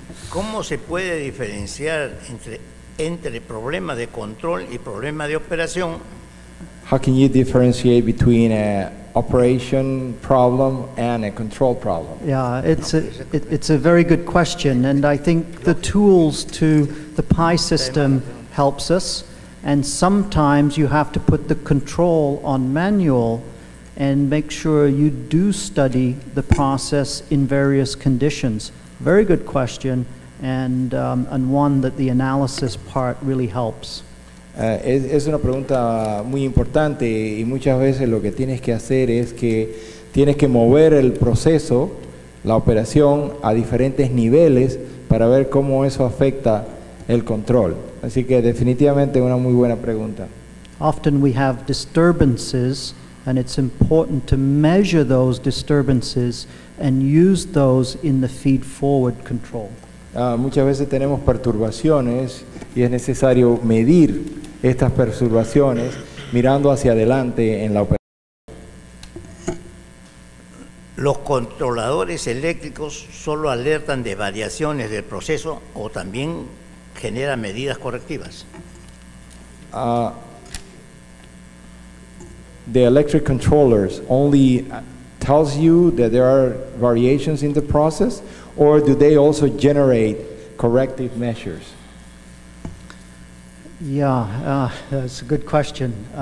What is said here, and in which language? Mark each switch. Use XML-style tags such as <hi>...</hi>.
<es>¿Cómo se puede diferenciar entre problema de control y problema de operación?</es> <en>How can you differentiate between an operation problem and a control problem? Yeah, it's a very good question, and I think the tools to the PI system helps us, and sometimes you have to put the control on manual and make sure you do study the process in various conditions. Very good question, and one that the analysis part really helps.</en> <es>Es una pregunta muy importante, y muchas veces lo que tienes que hacer es que tienes que mover el proceso, la operación, a diferentes niveles para ver cómo eso afecta el control. Así que definitivamente una muy buena pregunta.</es> <en>Often we have disturbances and it's important to measure those disturbances and use those in the feed-forward control.</en> <es>Muchas veces tenemos perturbaciones y es necesario medir estas perturbaciones mirando hacia adelante en la operación. ¿Los controladores eléctricos solo alertan de variaciones del proceso o también generan medidas correctivas?</es> <en>The electric controllers only tells you that there are variations in the process, or do they also generate corrective measures? Yeah, that's a good question.</en>